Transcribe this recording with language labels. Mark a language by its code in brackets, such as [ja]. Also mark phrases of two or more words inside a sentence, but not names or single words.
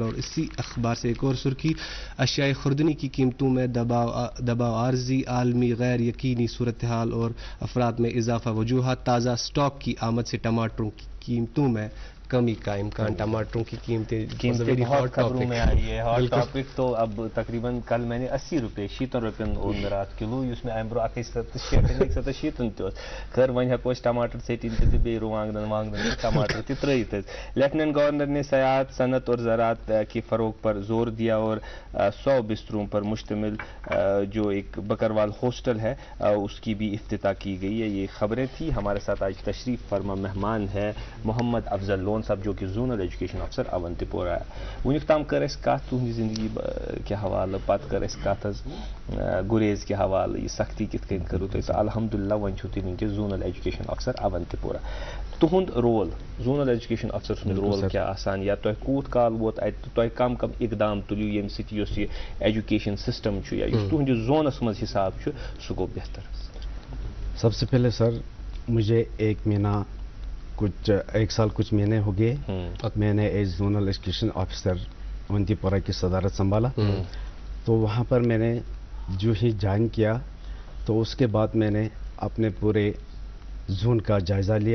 [ur] اور اسی اخبار سے ایک اور سرخی, اشیاء خوردنی کی قیمتوں میں دباؤ عارضی, عالمی غیر یقینی صورتحال اور افراد میں اضافہ. وجوہات, تازہ اسٹاک کی آمد سے ٹماٹروں کی قیمتوں میں کمی کا امکان. ٹماٹروں کی قیمتیں بہت خبروں میں آئی ہے, [en] hot topic. [ur] تو اب تقریباً کل میں نے 80 روپے [ks] 70 روپین اون مےٚ راتھ کلو, اس میں امہ برونٛہہ 160 تہِ اوس. خیر وۄنۍ ہٮ۪کو أسۍ ٹماٹر ژیٚٹِنۍ تہِ تہٕ بیٚیہِ رُوانٛگنن ٹماٹر تہِ ترٲیِتھ حظ. [ur] لیفٹیننٹ گورنر نے سیاحت, صنعت اور زراعت کے فروغ پر زور دیا اور 100 بستروں پر مشتمل جو ایک بکروال ہاسٹل ہے اس کی بھی افتتاح کی گئی ہے. یہ خبریں تھیں. ہمارے ساتھ آج تشریف فرما مہمان ہے محمد افضل لون صاحب, جو کہ [en] zonal education [ur] افسر اونتی پورہ ہے. [ks] ونیُک تام کر اَسہِ کتھ تُہنٛدِ زندگی کے حوالہٕ, پتہٕ کر اَسہِ کتھ حظ گُریز کے حوالہٕ, یہِ سختی کِتھ کٔنۍ کٔرٕو تۄہہِ. تہٕ الحمدللہ وۄنۍ چھُو تُہۍ وٕنکٮ۪س [en] zonal education [ks] افسر اونتی پورہ. تُہُنٛد رول, [en] zonal education [ks] افسر سُنٛد رول کیٛاہ آسان, یا تۄہہِ کوٗت کال ووت اَتہِ تہٕ تۄہہِ کم اقدام تُلِو ییٚمہِ سۭتۍ یُس یہِ [en] education system [ks] چھُ یا یُس تُہنٛدِس زونس منٛز حساب چھُ سُہ گوٚو بہتر. [ur] سب سے پہلے سر مجھے 1 سال کچھ مہینے ہو گئے میں نے [en] as zonal education officer [ur] اونتی پورہ کی صدارت سنبھالا. تو وہاں پر میں نے جو ہی جوائن کیا تو اس کے بعد میں نے اپنے پورے زون کا جائزہ لیا.